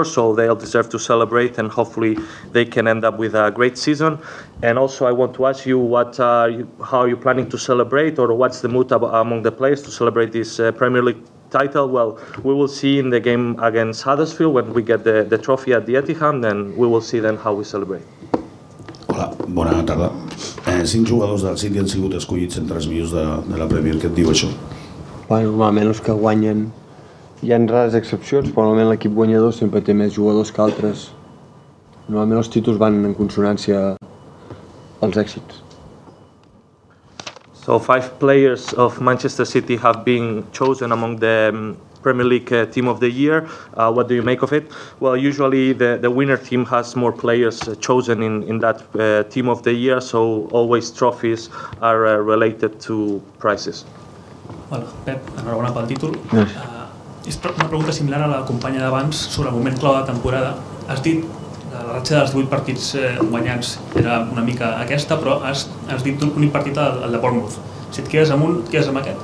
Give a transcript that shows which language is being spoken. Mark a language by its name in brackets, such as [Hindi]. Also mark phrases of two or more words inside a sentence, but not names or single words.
[English] So they'll deserve to celebrate, and hopefully they can end up with a great season. And also I want to ask you how are you planning to celebrate, or what's the mood among the players to celebrate this Premier League title? Well, we will see in the game against Huddersfield when we get the trophy at the Etihad, and we will see then how we celebrate. [Catalan] Hola, bona tarda. 5 jugadors del City han sigut escollits entre els millors de la Premier. Què et diu això? Bueno, normalment els que guanyen, hi ha rares excepcions, però normalment l'equip guanyador sempre té més jugadors que altres. Normalment els títols van en consonància als èxits. [English] So 5 players of Manchester City have been chosen among the Premier League Team of the Year. What do you make of it? Well, usually the winner team has more players chosen in that Team of the Year, so always trophies are related to prizes. [Catalan] Bueno, Pep, enhorabona pel títol. És una pregunta similar a la companya d'abans sobre el moment clau de temporada. Has dit la ratxa dels 8 partits guanyats era una mica aquesta, però has dit l'únic partit el de Bournemouth. Si et quedes amb un, et quedes amb aquest?